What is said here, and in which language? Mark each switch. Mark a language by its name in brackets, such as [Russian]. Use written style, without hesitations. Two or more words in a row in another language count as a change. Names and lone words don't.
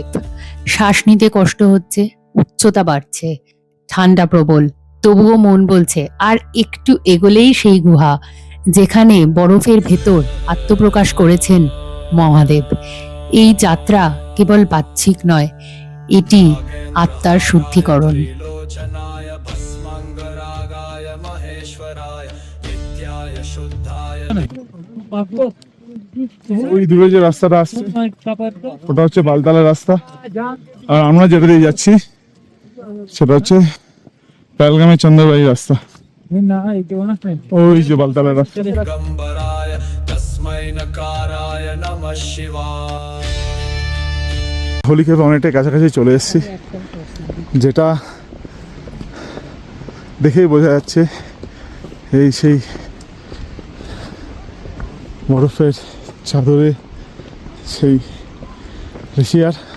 [Bangla] শ্বাস নিতে কষ্ট হচ্ছে, উচ্চতা বাড়ছে, ঠান্ডা প্রবল, তবুও মন বলছে আর একটু এগোলেই সেই গুহা যেখানে বরফের ভেতর আত্মপ্রকাশ করেছেন মহাদেব। এই যাত্রা কেবল বাহ্যিক নয়, এটি আত্মার শুদ্ধিকরণ। [Sanskrit] त्रिलोचनाय भस्मांगरागाय महेश्वराय नित्याय शुद्धाय [Bangla] ওই দূরে যে রাস্তাটা আসছে ওটা হচ্ছে বালতালের রাস্তা। আর আমরা যেটা দিয়ে যাচ্ছি সেটা হচ্ছে পেহেলগামের চন্দ্রবাড়ি রাস্তা। ওই যে বালতালের রাস্তা। [Sanskrit] दिगंबराय तस्मै नकाराय नमः शिवाय। [Bangla] হোলিকের অনেকটাই কাছাকাছি চলে এসেছি, যেটা দেখেই বোঝা যাচ্ছে এই সেই বরফের চাদরে সেই ঋষিয়ার।